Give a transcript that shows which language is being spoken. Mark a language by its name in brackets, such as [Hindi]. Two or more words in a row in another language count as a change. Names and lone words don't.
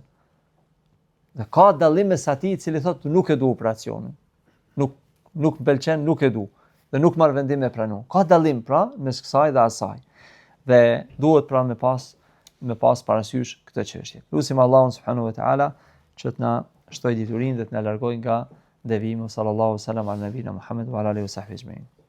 [Albanian] Dhe ka dallim mes atij i cili thotë nuk e du operacionin. Nuk më pëlqen, nuk e du dhe nuk marr vendim me pranu. Ka dallim pra mes kësaj dhe asaj. Dhe duhet pra me pas parasysh këtë çështje. Lutim Allahun [Arabic] سبحانه وتعالى [Albanian] që të na shtoj diturinë dhe të na largojë nga devimi. [Arabic] صلى الله عليه وسلم على نبينا محمد وعلى آله وصحبه أجمعين.